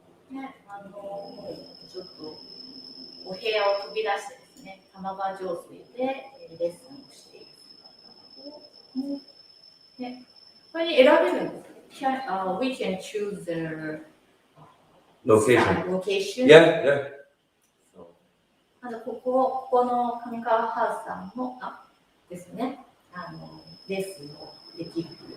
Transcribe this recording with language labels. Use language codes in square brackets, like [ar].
[ja] ね、ちょっとお部屋を飛び出してですね、玉川上水でレッスンをしている姿を、ね、これに選べるんですね。 [en] We can choose the location. Yeah. [ja] まずここの上川ハウスさんもですね、レッスンをできる。